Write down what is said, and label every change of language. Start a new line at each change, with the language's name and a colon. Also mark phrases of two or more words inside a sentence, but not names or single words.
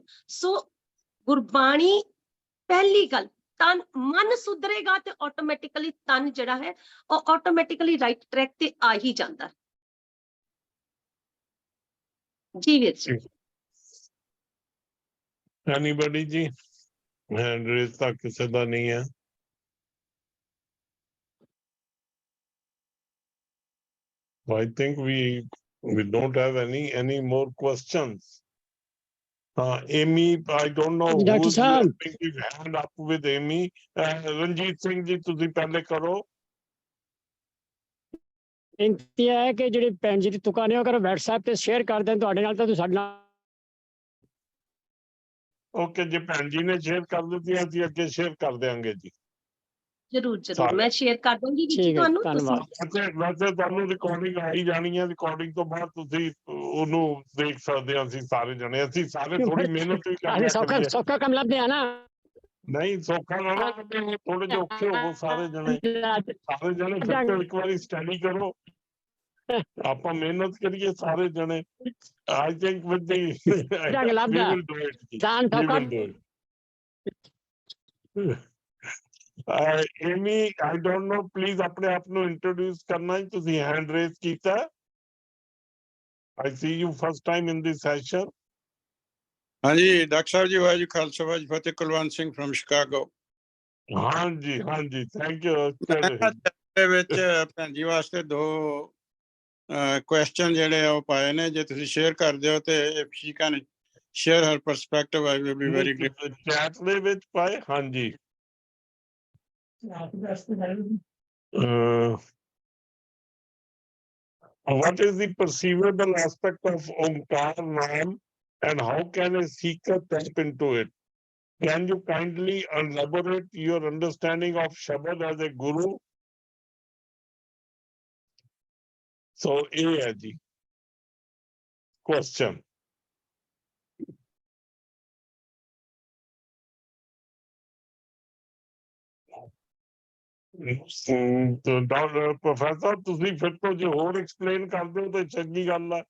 Punjabi: ਸੋ ਗੁਰਬਾਣੀ, ਪਹਿਲੀ ਗੱਲ, ਤਨ ਮਨ ਸੁਧਰੇਗਾ ਤੇ ਆਟੋਮੈਟਿਕਲੀ ਤਨ ਜਿਹੜਾ ਹੈ ਉਹ ਆਟੋਮੈਟਿਕਲੀ
English: right track
Punjabi: ਤੇ ਆ ਹੀ ਜਾਂਦਾ। ਜੀ ਵੀਰ ਜੀ। ਐਨੀਬਡੀ ਜੀ?
English: hand raise
Punjabi: ਤਾਂ ਕਿਸੇ ਦਾ ਨਹੀਂ ਹੈ।
English: I think we don't have any more questions. Amy, I don't know Dr. who's Saab. putting his hand up with Amy.
Punjabi: Ranjit Singh ji, ਤੁਸੀਂ ਪਹਿਲੇ ਕਰੋ। ਬੇਨਤੀ ਹੈ ਕਿ ਜਿਹੜੀ ਭੈਣ ਜੀ ਦੀ ਤੁਕਾਂ ਨੇ ਉਹ ਕਰੋ WhatsApp ਤੇ ਸ਼ੇਅਰ ਕਰ ਦੇਣ ਤੁਹਾਡੇ ਨਾਲ, ਤਾਂ ਤੁਸੀਂ ਸਾਡੇ ਨਾਲ। ਓਕੇ ਜੀ, ਭੈਣ ਜੀ ਨੇ ਸ਼ੇਅਰ ਕਰ ਦਿੱਤੀ, ਅਸੀਂ ਅੱਗੇ ਸ਼ੇਅਰ ਕਰ ਦਿਆਂਗੇ ਜੀ। ਜ਼ਰੂਰ ਜ਼ਰੂਰ ਮੈਂ ਸ਼ੇਅਰ ਕਰ ਦੂੰਗੀ ਵਿੱਚ ਤੁਹਾਨੂੰ। ਵੈਸੇ ਤੁਹਾਨੂੰ ਰਿਕਾਰਡਿੰਗ ਆਈ ਜਾਣੀ ਹੈ, ਰਿਕਾਰਡਿੰਗ ਤੋਂ ਬਾਅਦ ਤੁਸੀਂ ਉਹਨੂੰ ਦੇਖ ਸਕਦੇ ਹੋ। ਅਸੀਂ ਸਾਰੇ ਜਣੇ, ਅਸੀਂ ਸਾਰੇ ਥੋੜੀ ਮਿਹਨਤ ਵੀ ਕਰਦੇ ਹਾਂ। ਸੌਖਾ ਕੰਮ ਲੱਭਦੇ ਆ ਨਾ। ਨਹੀਂ ਸੌਖਾ ਨਾ, ਥੋੜੇ ਜਿਹੇ ਔਖੇ ਹੋਵੋ ਸਾਰੇ ਜਣੇ। ਸਾਰੇ ਜਣੇ ਫਿਰ ਇੱਕ ਵਾਰੀ ਸਟੱਡੀ ਕਰੋ, ਆਪਾਂ ਮਿਹਨਤ ਕਰੀਏ ਸਾਰੇ ਜਣੇ।
English: I think with the we will do it. We will do it.
Punjabi: Amy,
English: I don't know, please
Punjabi: ਆਪਣੇ ਆਪ ਨੂੰ ਇੰਟਰੋਡਿਊਸ ਕਰਨਾ ਹੈ। ਤੁਸੀਂ
English: hand raise
Punjabi: ਕੀਤਾ।
English: I see you first time in this session.
Punjabi: ਹਾਂਜੀ ਡਾਕਟਰ ਸਾਹਿਬ ਜੀ, ਵਾਹਿਗੁਰੂ ਖਾਲਸਾ ਵਾਹਿਗੁਰੂ ਫਤਿਹ। ਕੁਲਵੰਤ ਸਿੰਘ from Chicago। ਹਾਂਜੀ ਹਾਂਜੀ,
English: thank you.
Punjabi: ਦੇ ਵਿੱਚ ਭੈਣ ਜੀ ਵਾਸਤੇ 2 ਕੁਐਸਚਨ ਜਿਹੜੇ ਆ ਉਹ ਪਾਏ ਨੇ, ਜੇ ਤੁਸੀਂ ਸ਼ੇਅਰ ਕਰ ਦਿਓ ਤੇ
English: if she can share her perspective, I will be very grateful.
Punjabi: ਚੈਟ ਦੇ ਵਿੱਚ ਪਾਏ। ਹਾਂਜੀ।
English: What is the perceivable aspect of Omkar Naam and how can a seeker tap into it? Can you kindly elaborate your understanding of Shabad as a guru? So, A
Hindi: है जी
English: question.
Punjabi: ਡਾਕਟਰ ਪ੍ਰੋਫੈਸਰ ਤੁਸੀਂ ਫਿਰ ਤੋਂ ਜੇ ਹੋਰ ਐਕਸਪਲੇਨ ਕਰ ਦਿਓ ਤੇ ਚੰਗੀ ਗੱਲ ਆ।